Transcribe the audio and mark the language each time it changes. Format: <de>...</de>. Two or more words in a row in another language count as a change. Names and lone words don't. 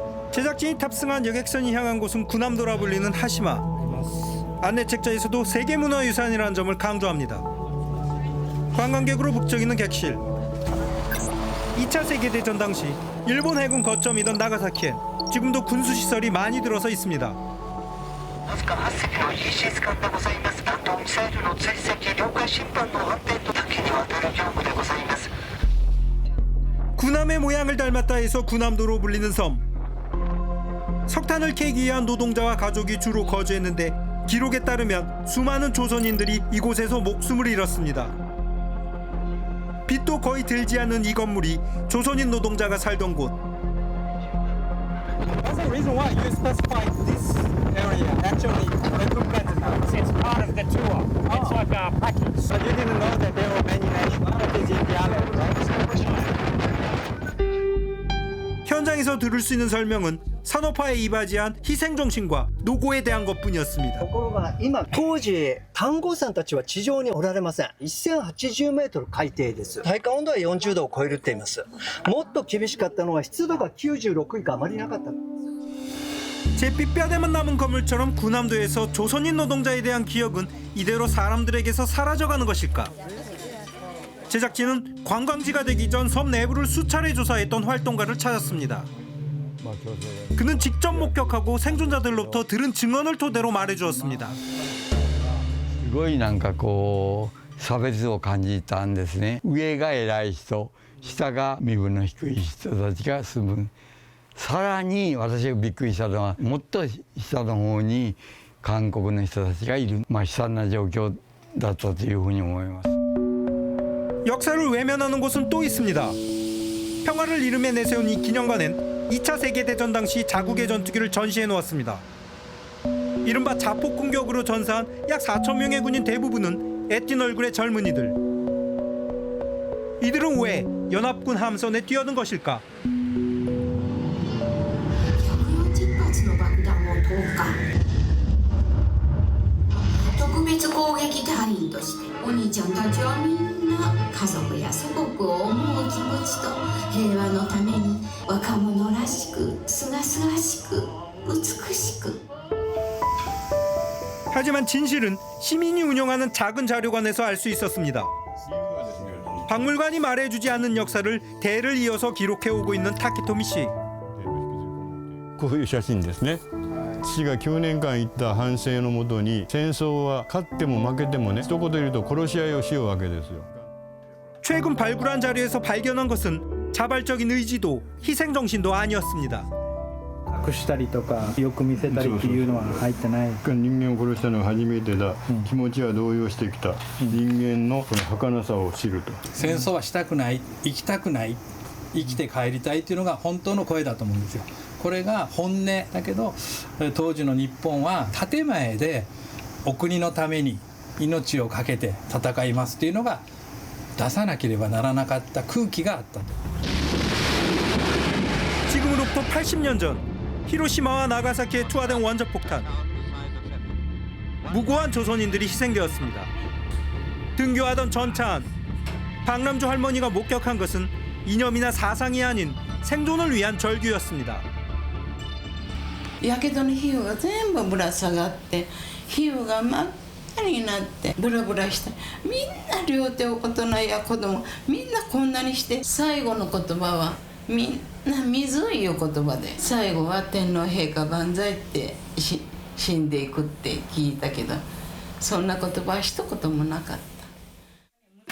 <ko>제작진이 탑승한 여객선이 향한 곳은 구남도라 불리는 하시마. 안내 책자에서도 세계문화유산이라는 점을 강조합니다. 관광객으로 북적이는 객실. 2차 세계대전 당시 일본 해군 거점이던 나가사키엔 지금도 군수시설이 많이 들어서 있습니다.</ko> <ja>わずか8隻のイージス艦でございます。弾道ミサイルの追跡、領海侵犯の安定と多岐にわたる業務でございます。</ja> <ko>군함의 모양을 닮았다 해서 군함도로 불리는 섬. 석탄을 캐기 위한 노동자와 가족이 주로 거주했는데 기록에 따르면 수많은 조선인들이 이곳에서 목숨을 잃었습니다. 빛도 거의 들지 않는 이 건물이 조선인 노동자가 살던 곳.</ko> <en>What's the reason why you specified this area actually recommended now? It's part of the tour. It's like a package. But you didn't know that there were many nationalities in the island, right?</en> <ko>현장에서 들을 수 있는 설명은 산업화에 이바지한 희생 정신과 노고에 대한 것뿐이었습니다.</ko> <ja>ところが今当時炭鉱さんたちは地上におられません。1080メートル海底です。体感温度は40度を超えるって言います。もっと厳しかったのは湿度が96以下あまりなかった。</ja> <ko>잿빛 뼈대만 남은 건물처럼 군함도에서 조선인 노동자에 대한 기억은 이대로 사람들에게서 사라져가는 것일까? 제작진은 관광지가 되기 전 섬 내부를 수차례 조사했던 활동가를 찾았습니다. 그는 직접 목격하고 생존자들로부터 들은 증언을 토대로 말해주었습니다.</ko> <ja>すごいなんかこう差別を感じたんですね。上が偉い人、下が身分の低い人たちが住む。さらに私がびっくりしたのはもっと下の方に韓国の人たちがいる、悲惨な状況だったというふうに思います。</ja> <ko>역사를 외면하는 곳은 또 있습니다. 평화를 이름에 내세운 이 기념관엔 2차 세계대전 당시 자국의 전투기를 전시해 놓았습니다. 이른바 자폭 공격으로 전사한 약 4천 명의 군인 대부분은 애띤 얼굴의 젊은이들. 이들은 왜 연합군 함선에 뛰어든 것일까?</ko> <ja>140 発の爆弾を投下。特別攻撃隊員としてお兄ちゃんたちはみんな家族や祖国を思う気持ちと平和のために若者らしく清々しく美しく。</ja> <ko>하지만 진실은 시민이 운영하는 작은 자료관에서 알 수 있었습니다. 박물관이 말해주지 않는 역사를 대를 이어서 기록해오고 있는 타키토미 씨.</ko> <ja>こういう写真ですね。父が9年間行った反省のもとに戦争は勝っても負けてもね一言で言うと殺し合いをしようわけですよ。</ja> <ko>최근 발굴한 자료에서 발견한 것은 자발적인 의지도 희생 정신도 아니었습니다.</ko> <ja>隠したりとかよく見せたりっていうのは入ってない。人間を殺したのが初めてだ、気持ちは動揺してきた、人間のこの儚さを知ると。戦争はしたくない、生きたくない、生きて帰りたいっていうのが本当の声だと思うんですよ。これが本音だけど当時の日本は建前でお国のために命を懸けて戦いますっていうのが出さなければならなかった空気があったと。</ja> <ko>지금으로부터 80년 전 히로시마와 나가사키에 투하된 원자폭탄. 무고한 조선인들이 희생되었습니다. 등교하던 전차 안 박남주 할머니가 목격한 것은 이념이나 사상이 아닌 생존을 위한 절규였습니다.</ko> <ja>やけどの皮膚が全部ぶら下がって皮膚が真っ赤になってブラブラしてみんな両手を大人や子供みんなこんなにして最後の言葉はみんな水いう言葉で最後は天皇陛下万歳って死んでいくって聞いたけどそんな言葉は一言もなかった。</ja>